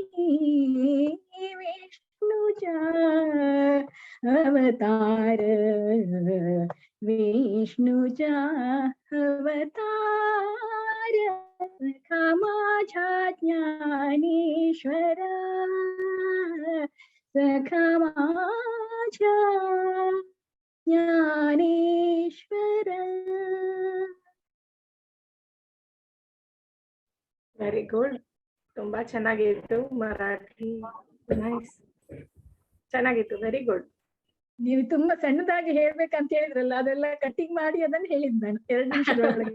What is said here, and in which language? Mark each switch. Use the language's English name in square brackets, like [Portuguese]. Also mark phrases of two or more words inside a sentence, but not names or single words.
[Marathi] विष्णूच्या अवतार विष्णूच्या अवतार सखा माझ्या ज्ञानेश्वर सखा माझ्या ज्ञानेश्वर. [English] Very good. [Kannada] ತುಂಬಾ ಚೆನ್ನಾಗಿತ್ತು ಮರಾಠಿ. ನೈಸ್, ಚೆನ್ನಾಗಿತ್ತು. [English] very good. [Kannada] ನೀವು ತುಂಬಾ ಸಣ್ಣದಾಗಿ ಹೇಳ್ಬೇಕಂತ ಹೇಳಿದ್ರಲ್ಲ, ಅದೆಲ್ಲ ಕಟಿಂಗ್ ಮಾಡಿ ಅದನ್ನ ಹೇಳಿದ್ ನಾನು 2 ನಿಮಿಷದೊಳಗೆ.